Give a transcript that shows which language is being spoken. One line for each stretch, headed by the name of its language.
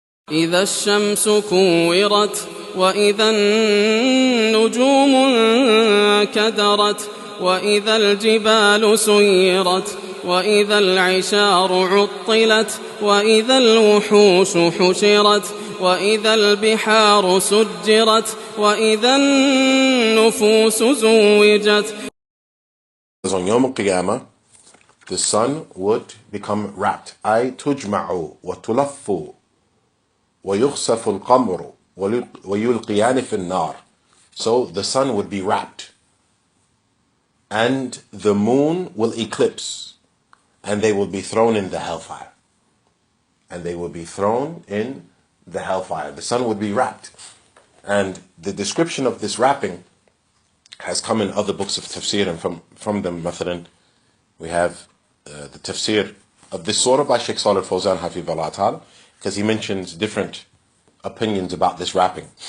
Arabic: إذا الشمس كورت وإذا النجوم انكدرت وإذا الجبال سيرت وإذا العشار عطلت وإذا الوحوش حشرت وإذا البحار سجرت وإذا النفوس زوجت.
English: On Yom Al-Qiyamah, the sun would become wrapped.
Arabic: أي تجمع وتلف ويخسف القمر ويلقيان في النار.
English: So the sun would be wrapped and the moon will eclipse and they will be thrown in the hellfire. And they will be thrown in the hellfire. The sun would be wrapped. And the description of this wrapping has come in other books of tafsir, and from them,
Arabic: مثلا,
English: we have the tafsir of this surah by Sheikh Salih al-Fawzan Hafidhullah Ta'ala, because he mentions different opinions about this wrapping.